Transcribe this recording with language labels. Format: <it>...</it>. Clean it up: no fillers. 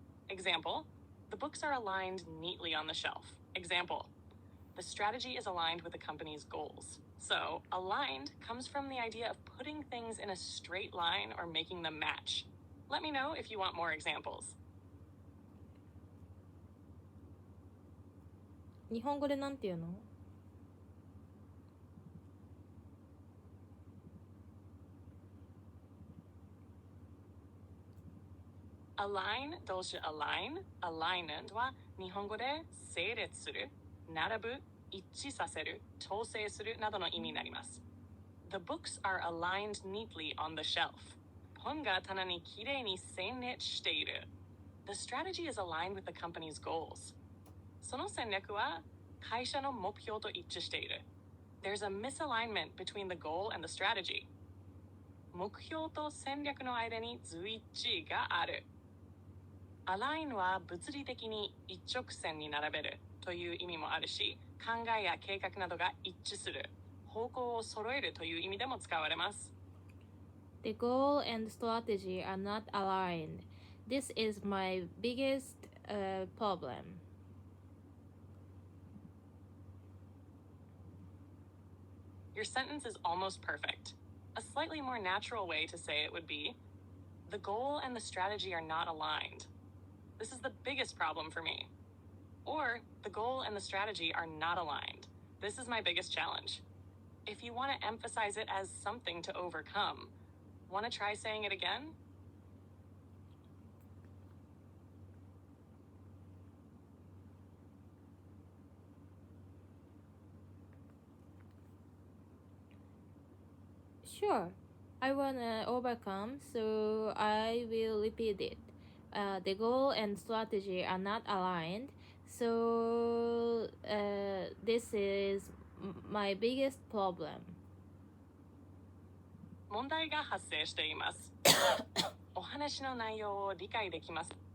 <en>Example, the books are aligned neatly on the shelf. Example, the strategy is aligned with the company's goals. So, aligned comes from the idea of putting things in a straight line or making them match. Let me know if you want more examples.</en> <ja>日本語でなんて言うの? Align 動詞 aligned は日本語で整列する、並ぶ、一致させる、調整するなどの意味になります。</ja> <en>The books are aligned neatly on the shelf.</en> <ja>本が棚にきれいに整列している。</ja> <en>The strategy is aligned with the company's goals.</en> <ja>その戦略は会社の目標と一致している。</ja> <en>There's a misalignment between the goal and the strategy.</en> <ja>目標と戦略の間に随一致がある。 Align は物理的に一直線に並べるという意味もあるし、考えや計画などが一致する、方向を揃えるという意味でも使われます。</ja> <en>The goal and strategy are not aligned. This is my biggest problem. Your sentence is almost perfect. A slightly more natural way to say it would be, the goal and the strategy are not aligned. This is the biggest problem for me. Or, the goal and the strategy are not aligned. This is my biggest challenge. If you want to emphasize it as something to overcome, want to try saying it again? Sure, I want to overcome, so I will repeat it. The goal and strategy are not aligned, so this is my biggest problem.</en> <ja>問題が発生しています。お話の内容を理解できます。</ja>